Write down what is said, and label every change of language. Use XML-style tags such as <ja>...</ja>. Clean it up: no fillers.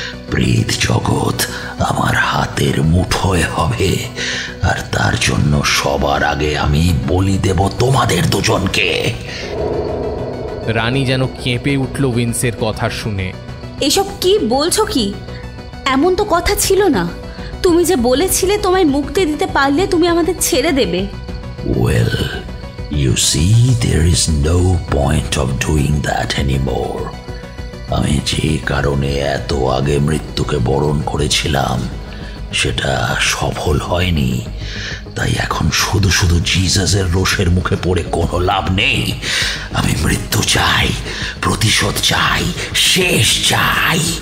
<bn>প্রেত জগৎ আমার হাতের মুঠোয় হবে, আর তার জন্য সবার আগে আমি বলি দেব তোমাদের দুজনকে। রানী যেন কেঁপে উঠল উইন্সের কথা শুনে। এসব কি বলছো কি? এমন তো কথা ছিল না। তুমি যে বলেছিলে তোমায় মুক্তি দিতে পারলে তুমি আমাদের ছেড়ে দেবে।</bn> <en>Well, you see, there is no point of doing that anymore.</en> <bn>আমি যে কারণে এত আগে মৃত্যুকে বরণ করেছিলাম সেটা সফল হয়নি, তাই এখন শুধু শুধু জিসাসের রোষের মুখে পড়ে কোনো লাভ নেই। আমি মৃত্যু চাই, প্রতিশোধ চাই, শেষ চাই।</bn>